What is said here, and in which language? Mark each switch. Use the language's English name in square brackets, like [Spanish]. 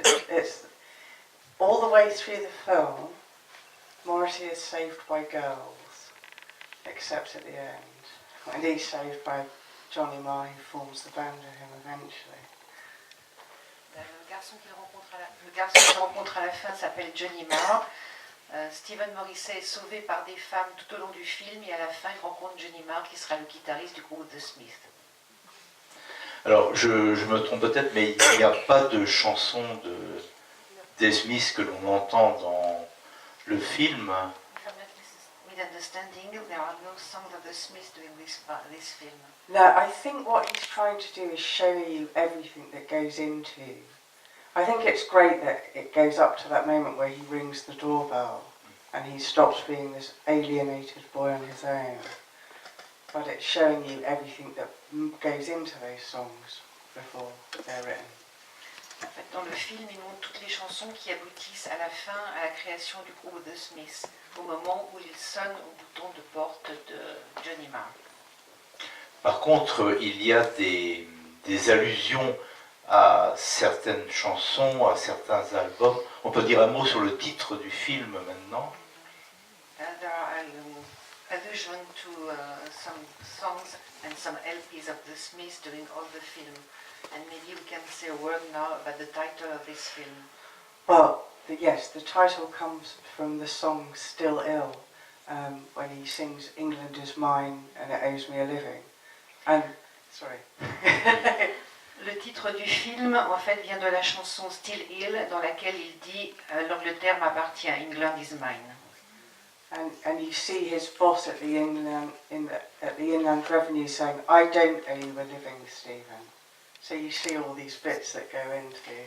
[English] It's all the way through the film, Morrissey is saved by girls, except at the end, and he's saved by Johnny Marr, who forms the band with him eventually. [French] Le garçon qu'il rencontre à la fin s'appelle Johnny Marr. Stephen Morrissey est sauvé par des femmes tout au long du film et à la fin il rencontre Johnny Marr qui sera le guitariste du groupe The Smiths. Alors je me trompe peut-être, mais il n'y a pas de chanson des Smiths que l'on entend dans le film. [English] With understanding, there are no songs of The Smiths doing this film. No, I think what he's trying to do is show you everything that goes into. I think it's great that it goes up to that moment where he rings the doorbell and he stops being this alienated boy on his own. But it's showing you everything that goes into those songs before they're written. [French] En fait, dans le film, il montre toutes les chansons qui aboutissent à la fin, à la création du groupe The Smiths, au moment où il sonne au bouton de porte de Johnny Marr. Par contre, il y a des allusions à certaines chansons, à certains albums. On peut dire un mot sur le titre du film maintenant. [English] There are allusions to some songs and some LPs of The Smiths during all the film. And maybe we can say a word now about the title of this film. Well, yes, the title comes from the song Still Ill, when he sings "England is mine and it owes me a living." And sorry. [French] Le titre du film, en fait, vient de la chanson Still Hill, dans laquelle il dit l'Angleterre m'appartient, England is mine. [English] And you see his boss at the Inland Revenue saying, "I don't owe you a living, Stephen." So you see all these bits that go into.